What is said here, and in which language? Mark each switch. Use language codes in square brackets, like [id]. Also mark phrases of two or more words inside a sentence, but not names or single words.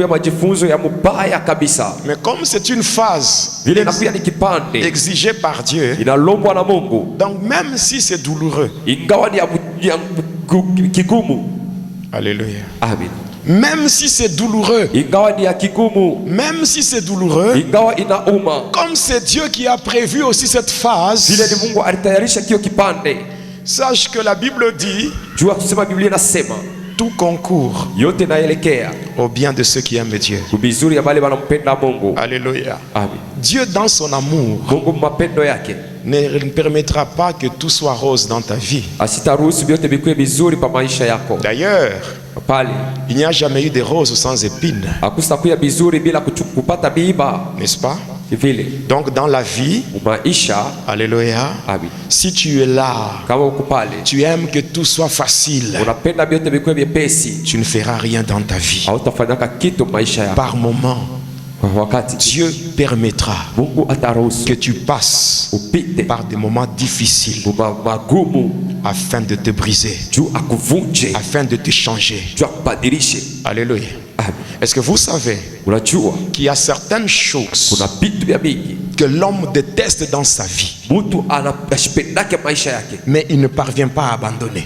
[fr] Mais comme c'est une phase exigée par Dieu, donc même si c'est douloureux, alléluia. Amen. Même si c'est douloureux, même si c'est douloureux, comme c'est Dieu qui a prévu aussi cette phase, Sache que la Bible dit [sw] Jua kusema Biblia inasema [fr] tout concourt [sw] yote naelekea [fr] au bien de ceux qui aiment Dieu. [sw] Kubizuri ya wale wanampenda Mungu. [fr] Alléluia. Amen. Dieu dans son amour [sw] Mungu mapendo yake [fr] ne permettra pas que tout soit rose dans ta vie. [sw] Asitaruhusu vyote vikue vizuri pa maisha yako. [fr] D'ailleurs, [sw] pale [fr] il n'y a jamais eu de roses sans épines. [sw] Hakustakuya vizuri bila kupata miiba, [fr] n'est-ce pas? [sw] Vile. [fr] Donc dans la vie, [sw] maisha, [fr] alléluia, Amen. Si tu es là, [sw] kama uko pale, [fr] tu aimes que tout soit facile, [sw] unapenda vyote vikue vyepesi, [fr] tu ne feras rien dans ta vie. [sw] Hautafanyaka kitu maisha yako. [fr] Par moment, Dieu permettra que tu passes par des moments difficiles afin de te briser, afin de te changer. Alléluia. Est-ce que vous savez qu'il y a certaines choses que l'homme déteste dans sa vie, mais il ne parvient pas à abandonner?